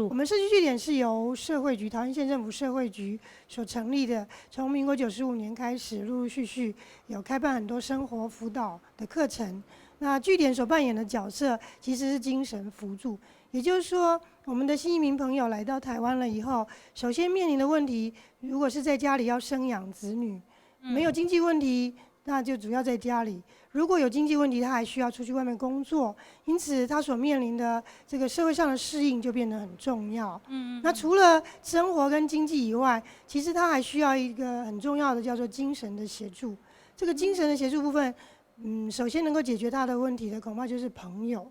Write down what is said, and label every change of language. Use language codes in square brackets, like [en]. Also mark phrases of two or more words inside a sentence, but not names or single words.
[zh] 我們社區據點是由社會局桃園縣政府社會局所成立的，從民國95年開始，陸陸續續有開辦很多生活輔導的課程。那據點所扮演的角色其實是精神輔助，也就是說，我們的新移民朋友來到台灣了以後，首先面臨的問題，如果是在家裡要生養子女，沒有經濟問題。那就主要在家里。如果有经济问题，他还需要出去外面工作，因此他所面临的这个社会上的适应就变得很重要。那除了生活跟经济以外，其实他还需要一个很重要的叫做精神的协助。这个精神的协助部分，首先能够解决他的问题的，恐怕就是朋友。